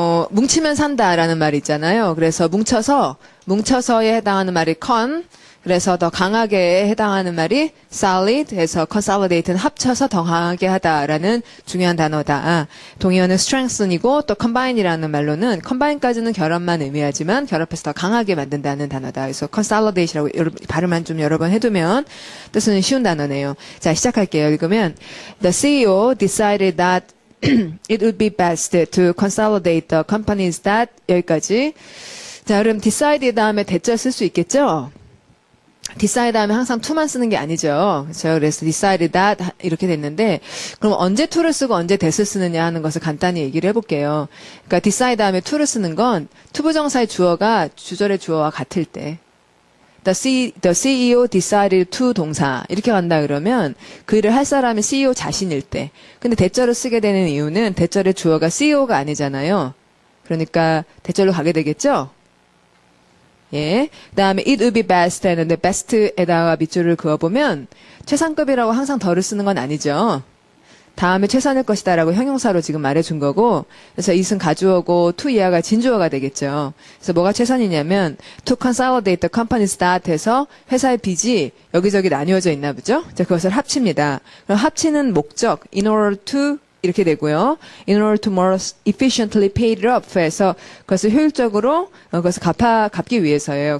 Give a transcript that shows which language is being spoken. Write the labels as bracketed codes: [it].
[ko] 뭉치면 산다라는 말이 있잖아요. 그래서 뭉쳐서에 해당하는 말이 con, 그래서 더 강하게 해당하는 말이 solid, 해서 consolidate는 합쳐서 더 강하게 하다라는 중요한 단어다. 동의어는 strengthen이고 또 combine이라는 말로는 combine까지는 결합만 의미하지만 결합해서 더 강하게 만든다는 단어다. 그래서 consolidate라고 발음만 좀 여러 번 해두면 뜻은 쉬운 단어네요. 자, 시작할게요. 읽으면 [en] The CEO decided that it would be best to consolidate the companies that [ko] 여기까지. 자, 그럼 decide 다음에 대절 쓸 수 있겠죠? decide 다음에 항상 to만 쓰는 게 아니죠. 그렇죠? 그래서 decide that 이렇게 됐는데 그럼 언제 to를 쓰고 언제 that을 쓰느냐 하는 것을 간단히 얘기를 해볼게요. 그러니까 decide 다음에 to를 쓰는 건 투부정사의 주어가 주절의 주어와 같을 때 [en] The CEO decided to [ko] 동사 이렇게 간다 그러면 그 일을 할 사람이 CEO 자신일 때 근데 대절을 쓰게 되는 이유는 대절의 주어가 CEO가 아니잖아요. 그러니까 대절로 가게 되겠죠? 예. 그 다음에 it would be best 했는데 best에다가 밑줄을 그어보면 최상급이라고 항상 더를 쓰는 건 아니죠. 다음에 최선일 것이다라고 형용사로 지금 말해준 거고 그래서 it은 가주어고 to 이하가 진주어가 되겠죠. 그래서 뭐가 최선이냐면 [en] to consolidate the companies that [ko] 해서 회사의 빚이 여기저기 나뉘어져 있나 보죠. 자, 그것을 합칩니다. 그럼 합치는 목적 [en] in order to [ko] 이렇게 되고요. [en] In order to more efficiently pay it off [ko] 해서 그것을 효율적으로 그것을 갚기 위해서예요.